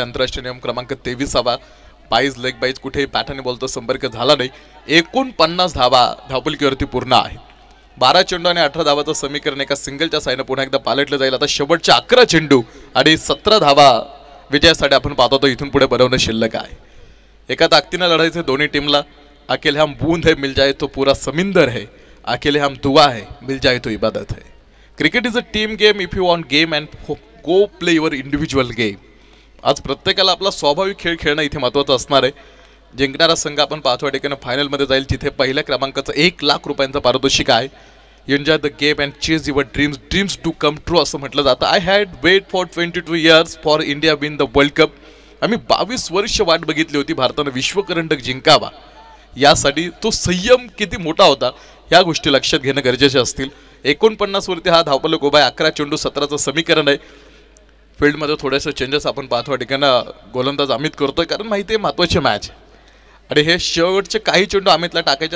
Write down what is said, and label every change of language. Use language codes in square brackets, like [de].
[mr] आंतरराष्ट्रीय नियम क्रमांक 23 बाईज लेग बाईज कुठेही पॅटर्न बॉलचा संपर्क झाला नाही. 49 धावा धावपलकीवरती पूर्ण आहे. 12 चेंडू आणि 18 धावाचं समीकरण एका सिंगलच्या साईने पुन्हा एकदा पालटलं जाईल. आता शेवटच्या 11 चेंडू आणि 17 धावा विजयासाठी आपण पाहतो तो इथून पुढे बनवणं शिल्लक आहे. एका ताकदीनं लढायचं दोन्ही टीमला. [hi] अकेले हम बूंद है मिल जाए तो पूरा समिंदर है, अकेले हम दुआ है मिल जाए तो इबादत है. [en] Cricket is a team game. If you want game and go play your individual game. [mr] आज प्रत्येकाला आपला स्वाभाविक खेळ खेळणं इथे महत्त्वाचं असणार आहे. जिंकणारा संघ आपण पाचव्या ठिकाणी फायनलमध्ये जाईल, तिथे पहिल्या क्रमांकाचं 1 लाख रुपयांचं पारितोषिक आहे. [en] enjoy the game and chase your dreams to come true [mr] असं म्हटलं जातं. [en] I had wait for 22 years for India win the world cup. [mr] आम्ही 22 वर्ष वाट बघितली होती भारतानं विश्वकरंडक जिंकावा. यासाठी तो संयम किती मोठा होता ह्या गोष्टी लक्षात घेणं गरजेचे असतील. 49 वरती हा धावपलक उभा आहे. 11 चेंडू 17चं समीकरण आहे. फील्डमध्ये थोडेसे चेंजेस आपण पाहतो ठिकाणं गोलंदाज अमित करतोय, कारण माहिती आहे महत्त्वाची मॅच आहे आणि हे शेवटचे काही चेंडू अमितला टाकायचे.